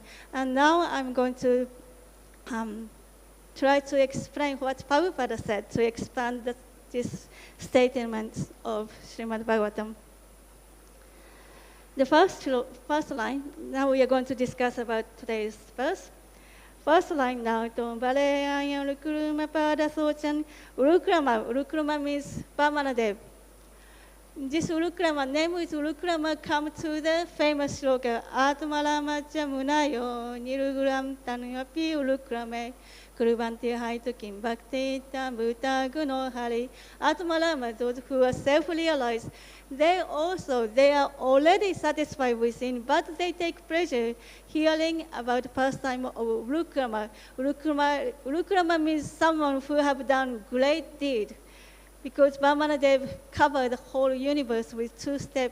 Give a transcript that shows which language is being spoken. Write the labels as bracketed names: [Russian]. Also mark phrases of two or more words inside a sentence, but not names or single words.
[English] And now I'm going to try to explain what Prabhupada said to expand this statement of Srimad Bhagavatam. The first line, now we are going to discuss about today's verse. First line now, Bali Mahārāja urukrama-pāda-śaucam. Urukrama means Vamanadev. This urukrama, name is urukrama, come to the famous sloka, [Sanskrit] ātmānam munayo niruguram tanyapi urukrame kuruvanti haitukim bhakti tambuta guno hari. ātmānam, [English] those who are self-realized, they are already satisfied within, but they take pleasure hearing about the pastime of urukrama. Urukrama means someone who have done great deed. Because Vamanadev covered the whole universe with 2 steps.